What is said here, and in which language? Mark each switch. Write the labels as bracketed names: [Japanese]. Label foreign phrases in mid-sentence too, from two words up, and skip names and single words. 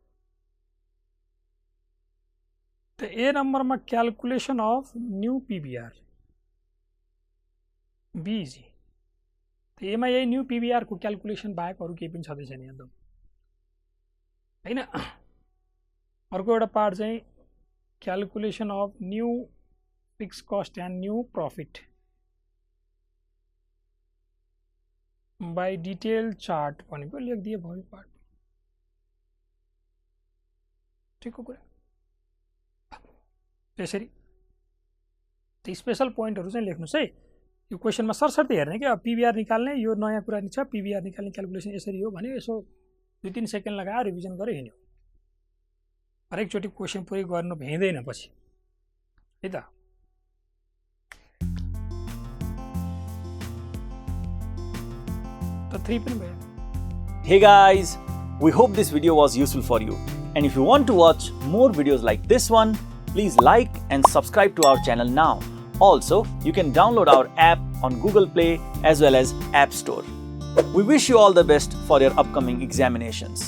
[Hindi] तो ए नंबर में [English] calculation of new PVR be easy. [Nepali] तो ए में यही [English] new PVR [Nepali] को कैलकुलेशन बाहेक अरू केही पनि छँदै छैन एकदम हैन। अर्को एउटा पार्ट चाहिँ [English] calculation of new fixed cost and new profit by detail chart [Nepali] भनेको लेखिदिए भयो पार्ट। ठीक हो कुरा। त्यसरी त्यो स्पेशल पोइन्टहरु चाहिँ लेख्नुस् है। यो क्वेशनमा सरसर्ती हेर्ने के, अब पीवीआर निकाल्ने, यो नयाँ कुरा नि छ, पीवीआर निकाल्ने क्याल्कुलेसन यसरी हो भने यसो 2-3 सेकेन्ड लगाएर रिभिजन गरे हिँड्यो। हरेक चोटी क्वेशन पुरै गर्नु भ्याइदैन पछि है त। त 3 पनि भयो। [English] Hey guys, we hope this video was useful for you. And if you want to watch more videos like this one, please like and subscribe to our channel now. Also, you can download our app on Google Play as well as App Store. We wish you all the best for your upcoming examinations.